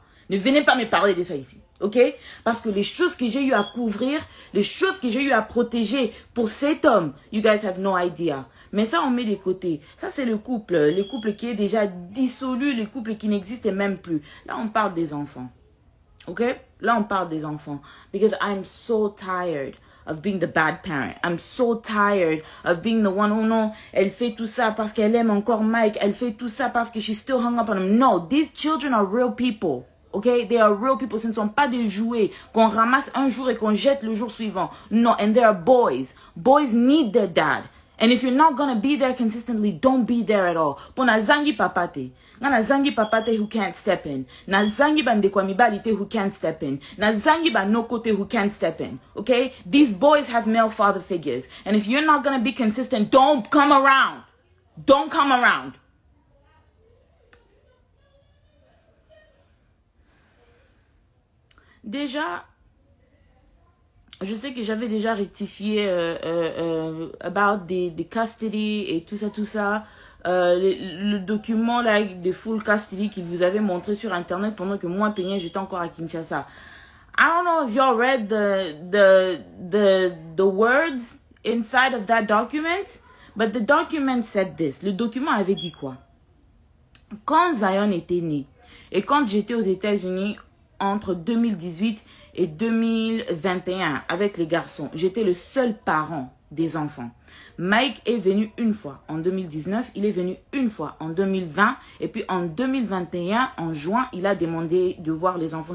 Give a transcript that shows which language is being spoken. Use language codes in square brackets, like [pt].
[fr] Ne venez pas me parler de ça ici. Ok? Parce que les choses que j'ai eu à couvrir, les choses que j'ai eu à protéger pour cet homme, [en] you guys have no idea. [fr] Mais ça, on met de côté. Ça, c'est le couple qui est déjà dissolu, le couple qui n'existe même plus. Là, on parle des enfants. Ok? Là, on parle des enfants. [en] Because I'm so tired of being the bad parent. I'm so tired of being the one who, no, [fr] elle fait tout ça parce qu'elle aime encore Mike. Elle fait tout ça parce que [en] she's still hung up on him. No, these children are real people. Okay? They are real people. [fr] Ce ne sont pas des jouets qu'on ramasse un jour et qu'on jette le jour suivant. [en] No, and they are boys. Boys need their dad. And if you're not going to be there consistently, don't be there at all. [ln] Pona zangi papate. Na zangi papate [en] who can't step in. [ln] Na zangi bandekwa mibalite [en] who can't step in. [ln] Na zangi banokote [en] who can't step in. Okay? These boys have male father figures. And if you're not going to be consistent, don't come around. Don't come around. [fr] Déjà, je sais que j'avais déjà rectifié [en] about the custody [fr] et tout ça. Le document là de full custody qu'il vous avait montré sur internet pendant que moi, Peigné, j'étais encore à Kinshasa. [en] I don't know if y'all read the words inside of that document, but the document said this. [fr] Le document avait dit quoi? Quand Zion était né et quand j'étais aux États-Unis entre 2018 et 2021 avec les garçons, j'étais le seul parent des enfants. Mike est venu une fois en 2019, il est venu une fois en 2020 et puis en 2021, en juin, il a demandé de voir les enfants.